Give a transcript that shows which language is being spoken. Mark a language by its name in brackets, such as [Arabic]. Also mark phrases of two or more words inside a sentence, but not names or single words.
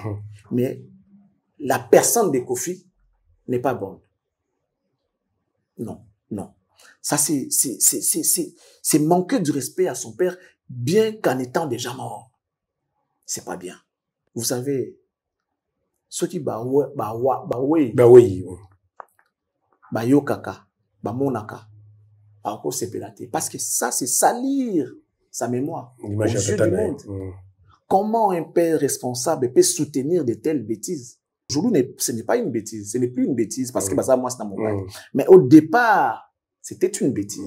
[French] Mais la personne de Koffi n'est pas bonne. Non, non. Ça, c'est manquer du respect à son père, bien qu'en étant déjà mort. C'est pas bien. Vous savez, ceux qui [Lingala] yo kaka, monaka, [French] parce que ça, c'est salir sa mémoire aux yeux du monde. Comment un père responsable peut soutenir de telles bêtises? Aujourd'hui, ce n'est pas une bêtise, ce n'est plus une bêtise, parce que ça, moi, c'est dans mon bail. Mais au départ, c'était une bêtise.